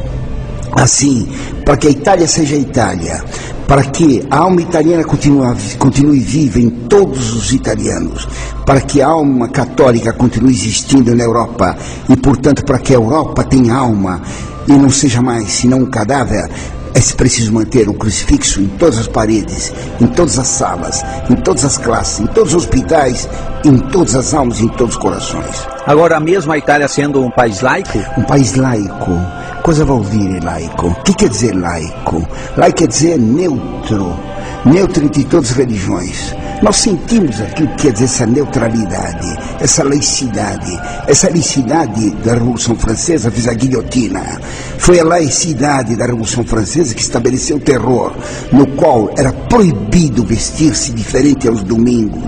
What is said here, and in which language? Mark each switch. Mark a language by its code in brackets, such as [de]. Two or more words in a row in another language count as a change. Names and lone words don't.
[pt] Assim, para que a Itália seja a Itália, para que a alma italiana continue viva em todos os italianos, para que a alma católica continue existindo na Europa e, portanto, para que a Europa tenha alma e não seja mais senão um cadáver, é preciso manter um crucifixo em todas as paredes, em todas as salas, em todas as classes, em todos os hospitais, em todas as almas e em todos os corações. Agora, mesmo a Itália sendo um país laico? Um país laico. [it] Cosa vuol dire laico? [pt] O que quer dizer laico? Laico quer dizer neutro, neutro entre todas as religiões. Nós sentimos aquilo que quer dizer essa neutralidade, essa laicidade. Essa laicidade da Revolução Francesa fez a guilhotina. Foi a laicidade da Revolução Francesa que estabeleceu o terror, no qual era proibido vestir-se diferente aos domingos.